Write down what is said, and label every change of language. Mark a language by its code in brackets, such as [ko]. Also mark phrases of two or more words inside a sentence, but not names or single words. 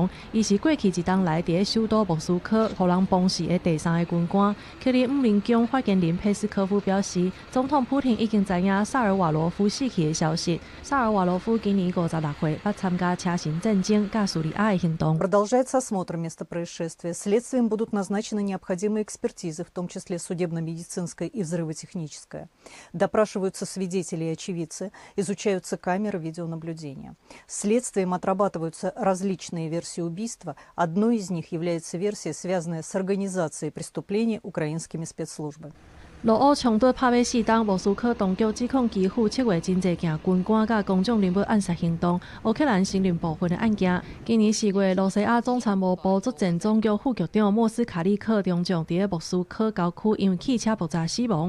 [nan] 伊是过去一冬来伫首都莫斯科互人崩死的第三个军官。克里姆林宫发言人佩斯科夫表示，总统普廷已经知影萨尔瓦罗夫死去的消息。萨尔瓦罗夫今年56岁，捌参加车臣战争甲叙利亚的行动。 [ru] Продолжается осмотр места происшествия. Следствием будут назначены необходимые экспертизы, в том числе судебно-медицинская и взрывотехническая. Допрашиваются свидетели и очевидцы, изучаются камеры видеонаблюдения. Следствием отрабатываются различные версии убийства. Одной из них является версия, связанная с организацией преступления украинскими спецслужбами. [nan] 俄乌冲突拍尾4天，莫斯科当局指控基辅7月真侪件军官甲公众人物暗杀行动，乌克兰承认部分的案件。今年4月，罗西亚总参谋部作战总局副局长莫斯卡利克中将伫莫斯科郊区因为汽车爆炸死亡。